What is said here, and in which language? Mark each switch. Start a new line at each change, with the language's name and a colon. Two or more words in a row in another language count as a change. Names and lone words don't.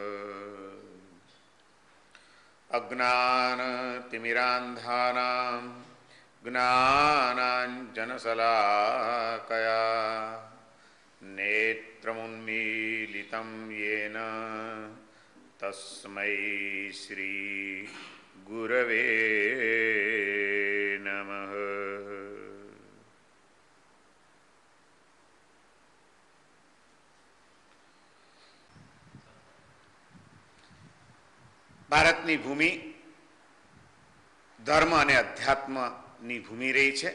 Sanskrit: अज्ञानतिमिरान्धानां ज्ञानाञ्जनशलाकया नेत्रमुन्मीलितं येन तस्मै श्री गुरवे नमः।
Gujarati: ભારતની ભૂમિ ધર્મ અને અધ્યાત્મની ભૂમિ રહી છે.